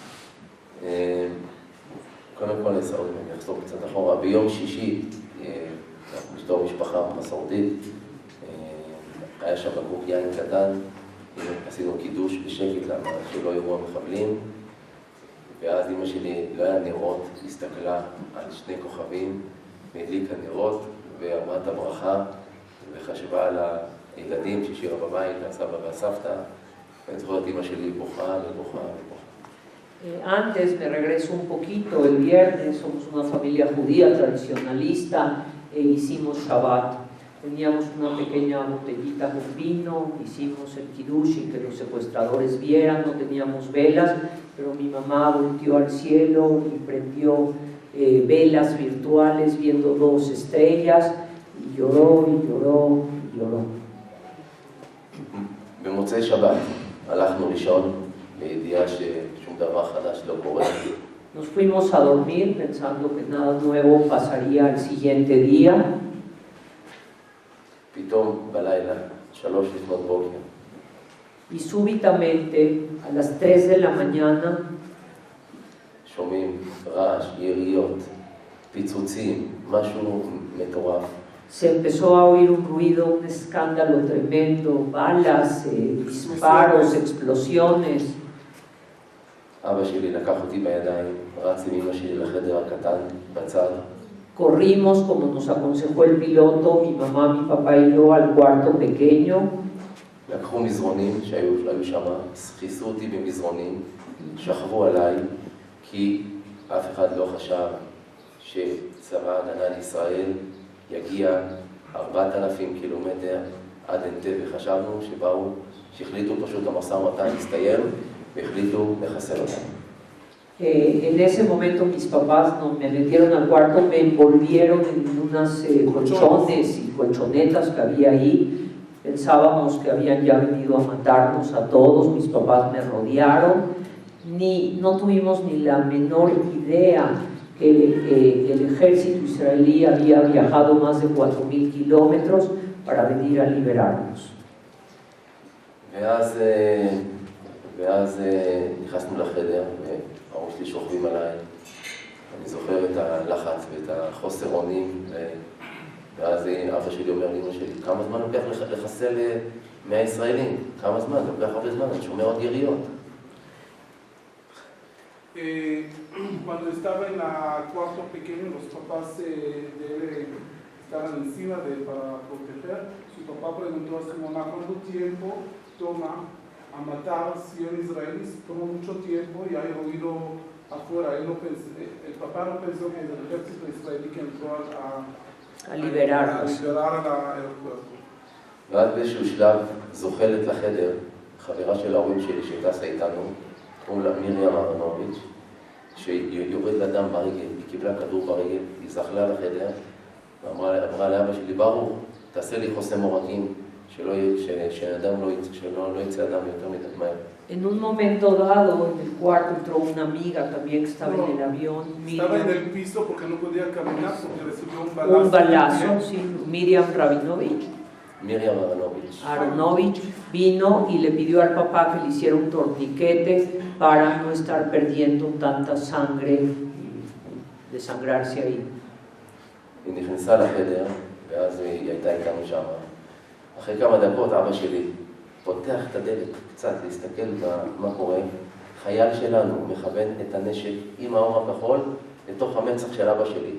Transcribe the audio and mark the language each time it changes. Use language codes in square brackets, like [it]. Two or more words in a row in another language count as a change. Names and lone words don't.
[he] קודם כל, אני אחזור קצת אחורה, ביום שישי, אנחנו בתור משפחה מסורתית, היה שם בקבוק יין קטן, עשינו קידוש בשקט למה שלא יראו המחבלים, ואז אמא שלי לא היה נרות, הסתכלה על שני כוכבים, והדליקה נרות, ואמרה את הברכה, וחשבה על הילדים ששירה בבית, הסבא והסבתא, ואני זוכר את אמא שלי בוכה ובוכה ובוכה. [es] Antes me regreso un poquito, el viernes somos una familia judía tradicionalista e hicimos Shabbat. Teníamos una pequeña botellita con vino, hicimos el kiddush que los secuestradores vieran, no teníamos velas, pero mi mamá volteó al cielo y prendió velas virtuales viendo 2 estrellas y lloró y lloró y lloró. [he] במוצאי שבת הלכנו לישון בידיעה ששום דבר חדש לא קורה. [es] Nos fuimos a dormir pensando que nada nuevo pasaría el siguiente día. [he] פתאום בלילה, 3 לפנות בוקר. [es] Y súbitamente, a las 3 de la mañana, [he] שומעים רעש, יריות, פיצוצים, משהו מטורף. [es] se empezó a oír un ruido, un escándalo tremendo, balas, disparos, explosiones. [he] אבא שלי לקח אותי בידיים, רץ עם אמא שלי לחדר הקטן בצד. [es] Corrimos, como nos aconsejó el piloto, mi mamá, mi papá y yo, al cuarto pequeño. [he] לקחו מזרונים שהיו שם, כיסו אותי במזרונים, שכבו עליי, כי אף אחד לא חשב שצבא ההגנה לישראל יגיע 4,000 קילומטר עד אנטבה. וחשבנו שהחליטו פשוט המשא ומתן להסתיים והחליטו לחסל אותנו. [es] En ese momento mis papás me metieron al cuarto, me envolvieron en unas colchones y colchonetas que había ahí. Pensábamos que habían ya venido a matarnos a todos, mis papás me rodearon. No tuvimos ni la menor idea que el ejército israelí había viajado más de 4,000 kilómetros para venir a liberarnos. [he] ואז נכנסנו לחדר, וההורים שלי שוכבים עליי. אני זוכר את הלחץ ואת החוסר אונים, ואז אבא שלי אומר לאמא שלי, כמה זמן לוקח לחסל 100 ישראלים? כמה זמן? זה לוקח הרבה זמן, אני שומע עוד יריות. [es] Cuando estaba en el cuarto pequeño, los papás de él estaban encima de él para proteger. Su papá preguntó a su mamá, ¿cuánto tiempo toma a matar 100 israelíes? Tomó mucho tiempo y hay ruido afuera. El papá no pensó que el ejército israelí que entró a liberar aeropuerto. [he] ואז באיזשהו שלב זוחלת לחדר חברה של ההורים שלי שטסה איתנו, קוראים לה מרים אהרונוביץ', שיורד לה דם ברגל, היא קיבלה כדור ברגל, היא זחלה לחדר ואמרה לאבא שלי, ברוך, תעשה לי חוסם עורקים, שלא יצא אדם יותר מדי מהר. [es] En un momento dado, en el cuarto entró una amiga también que estaba en el avión. Estaba en el piso porque no podía caminar porque recibió un balazo. Un balazo, sí, Miriam Rabinovich. Miriam Aronovich vino y le pidió al papá que le hiciera un torniquete para no estar perdiendo tanta sangre y desangrarse ahí. [he] היא נכנסה לחדר, ואז היא הייתה איתנו שם. אחרי כמה דקות אבא שלי פותח את הדלת קצת להסתכל מה קורה. חייל שלנו מכוון את הנשק עם האור הכחול לתוך המצח של אבא שלי.